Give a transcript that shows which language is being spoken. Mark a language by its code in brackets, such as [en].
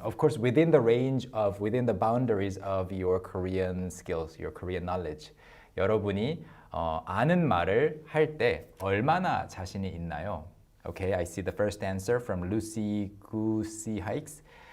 [en] Of course, within the boundaries of your Korean skills, your Korean knowledge. [ko] 여러분이 아는 말을 할 때 얼마나 자신이 있나요? [en] Okay, I see the first answer from Lucy Goosey Hikes.